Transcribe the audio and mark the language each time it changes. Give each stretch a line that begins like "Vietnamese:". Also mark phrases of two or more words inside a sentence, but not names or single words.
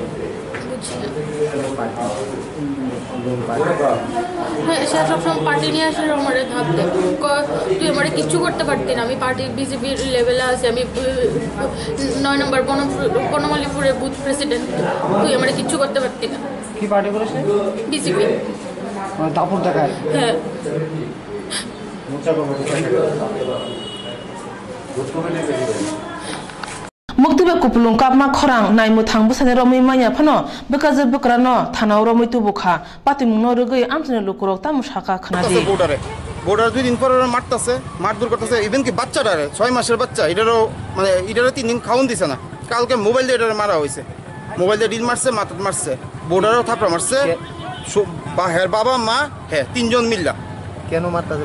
Bangla: হ্যাঁ সে সবসময় পার্টি নিয়ে আসে আমার ধাপ দেয় তুই আমার কিচ্ছু করতে পারতি না আমি পার্টির বিজেপির লেভেলে আছি আমি 9 নম্বর বনমালীপুরের বুথ প্রেসিডেন্ট তুই আমার কিচ্ছু করতে পারতি না কি পার্টি করেছে বিজেপি দাপট দেখায় হ্যাঁ
Kok Borok: मुक्तिबे कुपलुं कापमा खरां नायमुथां बुसाने रमै माया फनो बेकाजे बक्रानो थानाव रमै तुबुखा पातिमुंनो रगै आमसने लुकुरक तामु साका खानादि
Bangla: বর্ডার 2 দিন পর মারতাছে মারধর করতেছে ইভেন কি বাচ্চাটারে 6 মাসের বাচ্চা এটারও মানে এটারও 3 দিন খাওন দিছে না কালকে মোবাইল দিয়ে এটারে মারা হইছে মোবাইল দিয়ে ডিল মারছে মাথা মারছে বর্ডারও থাপড়া মারছে হের বাবা মা হ্যাঁ 3 জন মিল্লা কেন মারতাছে